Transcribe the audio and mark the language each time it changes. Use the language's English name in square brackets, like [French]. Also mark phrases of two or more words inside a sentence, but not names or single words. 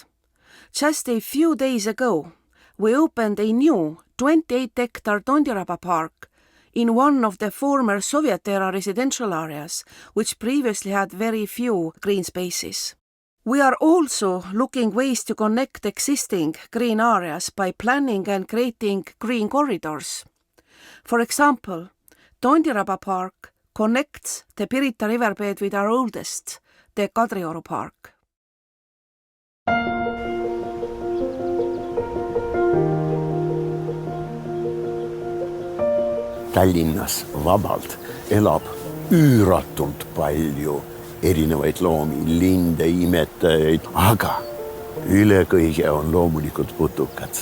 [English] Just a few days ago, we opened a new 28-hectare Tondiraba park in one of the former Soviet-era residential areas, which previously had very few green spaces. We are also looking ways to connect existing green areas by planning and creating green corridors. For example, Tondiraba Park connects the Pirita riverbed with our oldest, the Kadrioru Park. [Estonian] Tallinnas vabalt elab üüratult palju erinevaid loomi, linde, imetajaid, aga üle kõige on loomulikult putukad.